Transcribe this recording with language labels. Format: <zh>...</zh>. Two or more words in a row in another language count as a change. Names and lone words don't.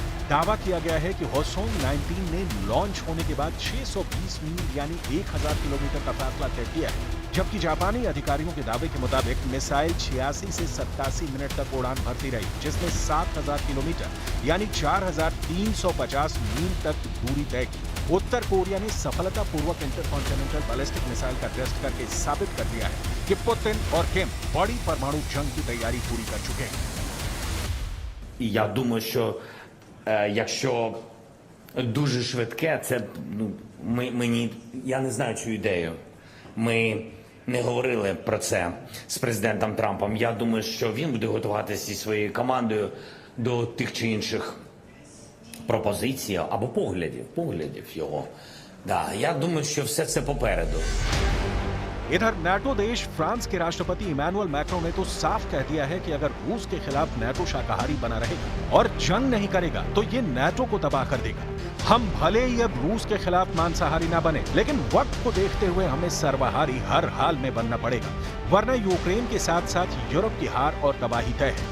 <hi>दावा किया गया है कि होसोंग 19 ने लॉन्च होने के बाद 620 मील यानी 1000 किलोमीटर का फासला तय किया है, जबकि जापानी अधिकारियों के दावे के मुताबिक मिसाइल 86 से 87 मिनट तक उड़ान भरती रही, जिसमें 7000 किलोमीटर यानी 4350 मील तक दूरी तय की। उत्तर कोरिया ने सफलतापूर्वक</hi> <en>intercontinental ballistic missile</en> <hi>का टेस्ट करके साबित कर दिया है कि पुतिन और किम बड़ी परमाणु जंग की तैयारी पूरी कर चुके हैं।</hi> <uk>Я думаю, що якщо дуже швидке, це я не знаю цю ідею. Ми не говорили про це з президентом Трампом. Я думаю, що він буде готуватися зі своєю командою до тих чи інших пропозицій або поглядів його. Да, я думаю, що все це попереду.</uk> <hi>इधर नाटो देश फ्रांस के राष्ट्रपति इमैनुअल मैक्रों ने तो साफ कह दिया है कि अगर रूस के खिलाफ नाटो शाकाहारी बना रहेगा और जंग नहीं करेगा तो ये नाटो को तबाह कर देगा। हम भले ही अब रूस के खिलाफ मांसाहारी ना बने, लेकिन वक्त को देखते हुए हमें सर्वहारी हर हाल में बनना पड़ेगा, वरना यूक्रेन के साथ साथ यूरोप की हार और तबाही तय है।</hi>